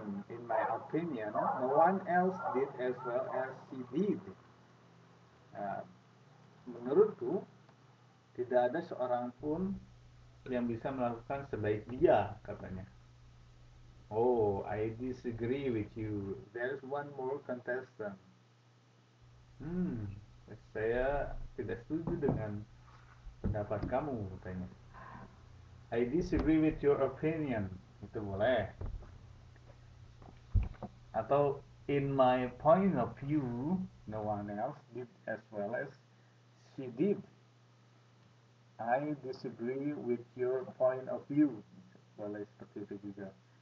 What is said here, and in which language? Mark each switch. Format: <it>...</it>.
<en>In my opinion, no one else did as well as she did.</en> <id>Nah, menurutku, tidak ada seorang pun yang bisa melakukan sebaik dia, katanya.</id> <en>Oh, I disagree with you. There's one more contestant.</en> <id>Hmm, saya tidak setuju dengan pendapat kamu, katanya.</id> <en>I disagree with your opinion.</en> <id>Itu boleh.</id> <en>Atau in my point of view, no one else did as well as she did. I disagree with your point of view.</en> <id>Boleh seperti itu juga.</id>